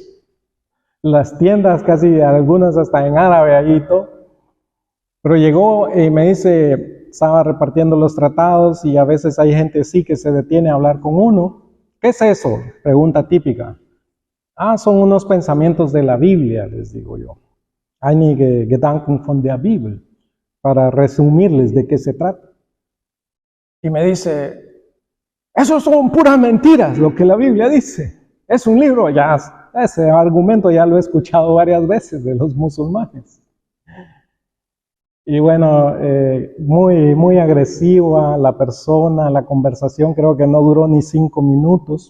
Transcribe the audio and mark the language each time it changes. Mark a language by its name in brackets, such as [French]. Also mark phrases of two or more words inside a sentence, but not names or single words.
[Spanish] Las tiendas casi, algunas hasta en árabe allí y todo. Pero llegó y me dice, estaba repartiendo los tratados y a veces hay gente así que se detiene a hablar con uno. ¿Qué es eso? Pregunta típica. Son unos pensamientos de la Biblia, les digo yo. [German] Einige Gedanken von der Bibel, [Spanish] para resumirles de qué se trata. Y me dice, eso son puras mentiras, lo que la Biblia dice. Es un libro, ya ese argumento ya lo he escuchado varias veces de los musulmanes. Y bueno, muy agresiva la persona, la conversación creo que no duró ni 5 minutos.